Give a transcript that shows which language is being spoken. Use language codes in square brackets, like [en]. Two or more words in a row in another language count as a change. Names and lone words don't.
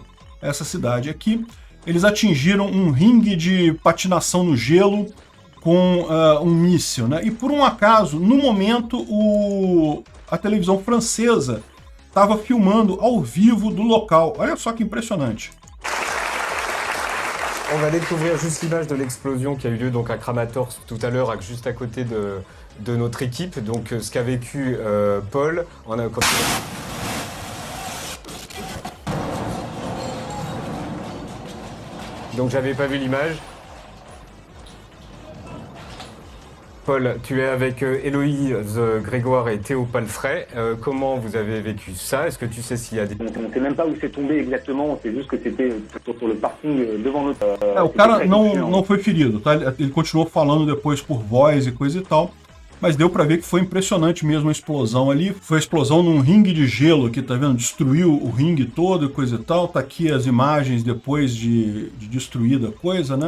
[pt] Essa cidade aqui. Eles atingiram um ringue de patinação no gelo com um míssil, né? E por um acaso, no momento, a televisão francesa estava filmando ao vivo do local. Olha só que impressionante. [fr] On va découvrir juste l'image de l'explosion qui a eu lieu donc à Kramatorsk tout à l'heure, juste à côté de notre équipe. Donc ce qu'a vécu Paul. Donc j'avais pas vu l'image. Paul, tu es avec Héloïse Grégoire et Théo Palfray. Comment vous avez vécu ça? Est-ce que tu sais s'il y a des... On ne sait même pas où c'est tombé exactement, c'est juste que c'était sur le parking devant notre... [pt] O cara não foi ferido, tá? Ele continuou falando depois por voz e coisa e tal, mas deu pra ver que foi impressionante mesmo a explosão ali. Foi a explosão num ringue de gelo aqui, tá vendo? Destruiu o ringue todo e coisa e tal. Tá aqui as imagens depois de destruída a coisa, né?